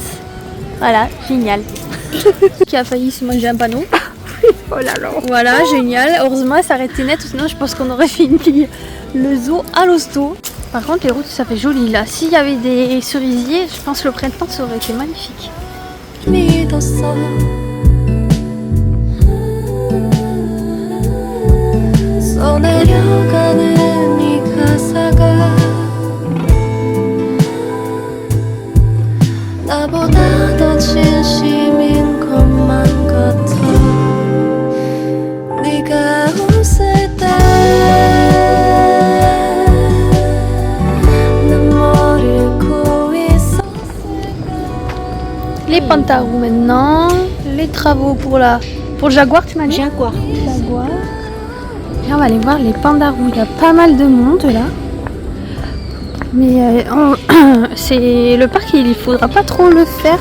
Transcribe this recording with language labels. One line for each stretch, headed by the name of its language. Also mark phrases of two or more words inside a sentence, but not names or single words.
French: Voilà, génial. Qui a failli se manger un panneau. Oh là là. Voilà, génial. Heureusement, elle s'est arrêtée net, sinon je pense qu'on aurait fini le zoo à l'hosto. Par contre, les routes, ça fait joli là. S'il y avait des cerisiers, je pense que le printemps, ça aurait été magnifique.
Korean: 믿었어 써내려가는 이 가사가 나보다 더 진심인 것만 같아 네가 웃을 때 난 뭘 읽고 있었을까
French: Les pantarous maintenant. Les travaux pour le jaguar, tu m'as dit? Jaguar. Jaguar. Et on va aller voir les pandarous. Il y a pas mal de monde là. Mais c'est le parc, il faudra pas trop le faire.